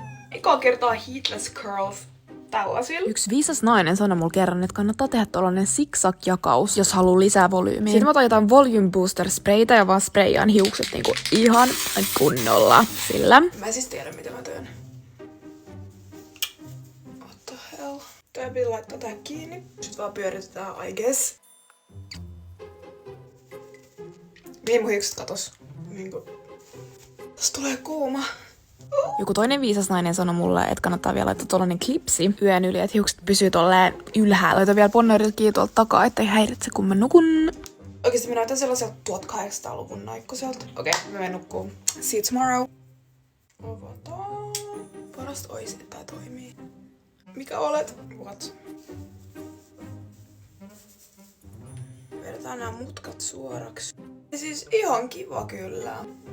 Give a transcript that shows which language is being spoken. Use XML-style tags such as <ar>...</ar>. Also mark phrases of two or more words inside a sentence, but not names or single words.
<fi>Eka kertaa</fi> <en>heatless curls</en> <fi>tällaisilla. Yksi viisas nainen sanoi mulle kerran, että kannattaa tehdä tollanen zigzag-jakaus, jos haluaa lisää volyymiä. Sitten mä otan jotain</fi> <en>volume booster</en> <fi>sprayta ja vaan sprayaan hiukset niinku ihan kunnolla sillä. Mä en siis tiedä, mitä mä teen.</fi> <en>What the hell?</en> <fi>Tää pitää laittaa tää kiinni. Sitten vaan pyöritetään,</fi> <en>I guess.</en> <fi>Mihin mun hiukset katos? Niinku... Tästä tulee kuuma. Joku toinen viisas nainen sanoi mulle, että kannattaa vielä laittaa tollanen klipsi yön yli, että hiukset pysyy tolleen ylhäällä. Laita vielä ponnerit kiinni tuolta takaa, ettei häiritse kun mä nukun. Oikeesti mä näytän sellaiselta 1800-luvun naikkoselta. Okei, mä menen nukkuun.</fi> <en>See you tomorrow.</en> <fi>Avataan. Parasta ois, että tää toimii. Mikä olet? What? Vedetään nämä mutkat suoraksi. Ja siis ihan kiva kyllä.</fi>